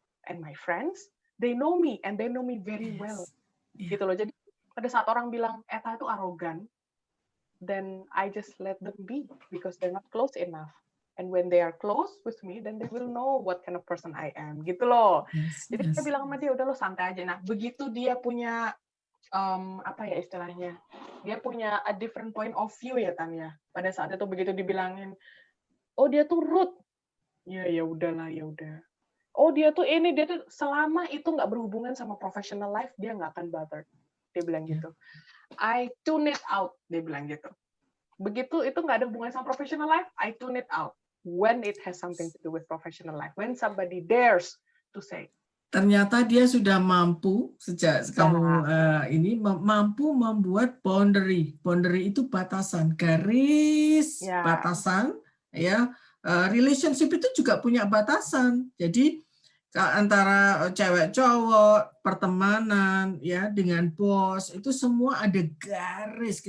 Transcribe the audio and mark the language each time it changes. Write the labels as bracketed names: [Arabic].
[English] and my friends, they know me and they know me very well. Yes. [Indonesian] Gitu loh. Jadi pada saat orang bilang Eta itu arogan, [English] then I just let them be because they're not close enough. And when they are close with me, then they will know what kind of person I am. [Indonesian] Gitu loh. [English] Yes, [Indonesian] Jadi saya [English] yes. [Indonesian] bilang sama dia, udah lo santai aja. Nah, begitu dia punya apa ya istilahnya? Dia punya [English] a different point of view [Indonesian] ya Tania. Pada saat itu begitu dibilangin, oh dia tuh rude. Ya udahlah, ya udah. Oh dia tuh dia tuh selama itu nggak berhubungan sama professional life, dia nggak akan bothered. Dia bilang Yeah. gitu. [English] I tune it out, [Indonesian] dia bilang gitu. Begitu itu nggak ada hubungan sama professional life, I tune it out. [English] When it has something to do with professional life, when somebody dares to say. [Indonesian] Ternyata dia sudah mampu sejak kamu ini mampu membuat boundary. Boundary itu batasan, garis batasan, ya. Relationship itu juga punya batasan. Jadi antara cewek cowok, pertemanan, ya, dengan bos itu semua ada garis.